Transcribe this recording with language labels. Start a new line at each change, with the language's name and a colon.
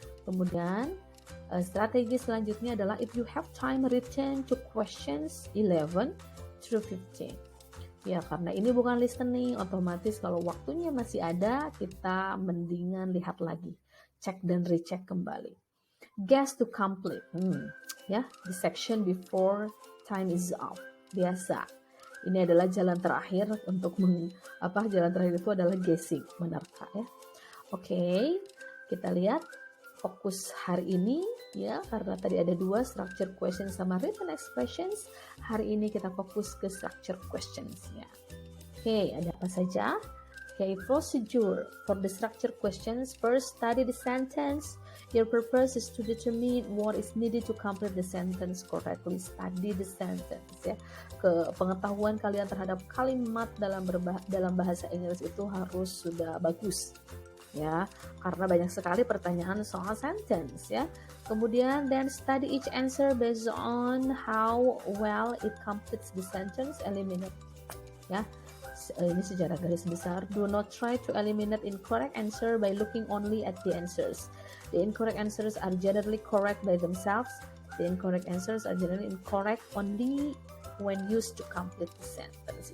Indonesian: Kemudian strategi selanjutnya adalah
English: if you have time return to questions 11 through 15.
Indonesian: Ya, karena ini bukan listening, otomatis kalau waktunya masih ada, kita mendingan lihat lagi. Cek dan
English: recheck
Indonesian: kembali.
English: Guess to complete. Ya, the section before time is up.
Indonesian: Biasa. Ini adalah jalan terakhir untuk jalan terakhir itu adalah guessing, benarkah ya? Oke, kita lihat fokus hari ini ya, karena tadi ada 2
English: structure questions
Indonesian: sama
English: written expressions.
Indonesian: Hari ini kita fokus ke
English: structure questions
Indonesian: ya. Oke, ada apa saja?
English: Oke, procedure for the structure questions. First, study the sentence. Your purpose is to determine what is needed to complete the sentence correctly. Study the sentence ya.
Indonesian: Pengetahuan kalian terhadap kalimat dalam bahasa Inggris itu harus sudah bagus ya, karena banyak sekali pertanyaan soal sentence ya. Kemudian
English: then study each answer based on how well it completes the sentence. Eliminate ya
Indonesian: Ini secara garis besar.
English: Do not try to eliminate incorrect answer by looking only at the answers. The incorrect answers are generally correct by themselves. The incorrect answers are generally incorrect only when used to complete the sentence.